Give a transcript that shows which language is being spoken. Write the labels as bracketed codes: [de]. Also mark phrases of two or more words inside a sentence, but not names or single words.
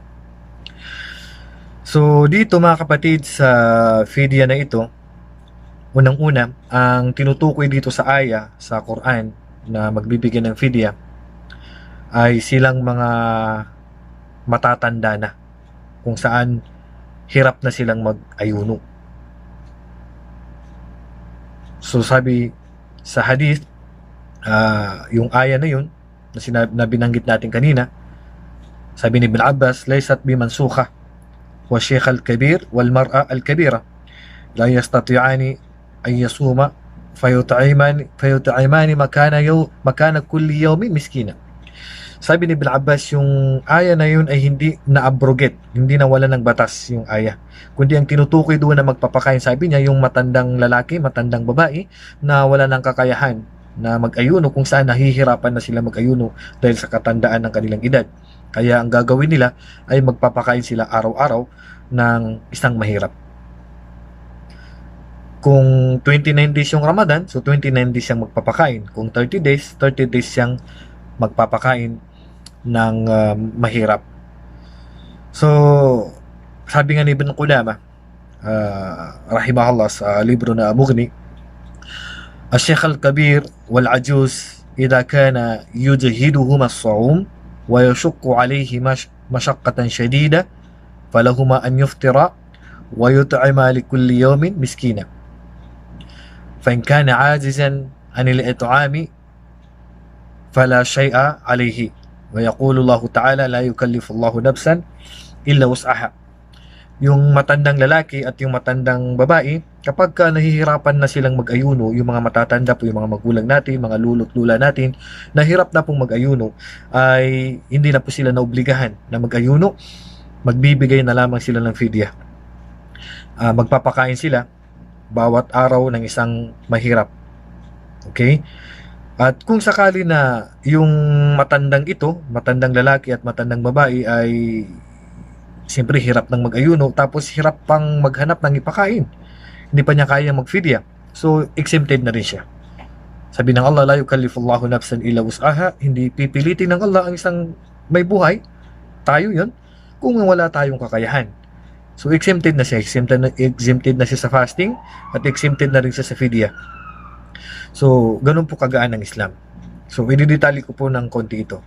[tl] So dito mga kapatid sa fidya na ito, unang-una, ang tinutukoy dito sa aya sa Quran na magbibigay ng fidya ay silang mga matatanda na kung saan hirap na silang mag-ayuno. So sabi sa hadith, yung aya na yun na binanggit natin kanina, sabi ni Ibn Abbas, [ar] ليست بمنسوخة و الشيخ الكبير والمرأة الكبيرة لا يستطيعان أن يصوما فيطعمان مكان كل يوم مسكينا. [tl] Sabi ni Ibn Abbas, yung aya na yun ay hindi na-abrogate, hindi nawala ng batas yung aya, kundi ang tinutukoy doon na magpapakain, sabi niya, yung matandang lalaki, matandang babae na wala ng kakayahan na mag-ayuno, kung saan nahihirapan na sila mag-ayuno dahil sa katandaan ng kanilang edad. Kaya ang gagawin nila ay magpapakain sila araw-araw ng isang mahirap. Kung 29 days yung Ramadan, so 29 days siyang magpapakain. Kung 30 days siyang magpapakain ng mahirap. So sabi nga ni Ibn Qudamah rahimahullah sa libro na Mughni, [ar] الشيخ الكبير والعجوز إذا كان يجهدهما الصوم ويشق عليه مشقة شديدة فلهما أن يفطرا ويطعما لكل يوم مسكينا فإن كان عاجزا عن الإطعام فلا شيء عليه ويقول الله تعالى لا يكلف الله نفسا إلا وسعها. [tl] Yung matandang lalaki at yung matandang babae, kapag nahihirapan na silang mag-ayuno, yung mga matatanda po, yung mga magulang natin, mga lolo't lula natin, nahirap na pong mag-ayuno, ay hindi na po sila naobligahan na mag-ayuno, magbibigay na lamang sila ng fidya. Magpapakain sila bawat araw ng isang mahirap. Okay? At kung sakali na yung matandang ito, matandang lalaki at matandang babae ay siyempre hirap ng mag-ayuno, tapos hirap pang maghanap ng ipakain, hindi pa niya kaya mag-fidya, so exempted na rin siya. Sabi ng Allah, [ar] لا يكلف الله نفسا إلا وسعها, [tl] hindi pipilitin ng Allah ang isang may buhay, tayo yun, kung wala tayong kakayahan. So exempted na siya, exempted na siya sa fasting, at exempted na rin siya sa fidya. So ganun po kagaan ng Islam. So ididetali ko po ng konti ito.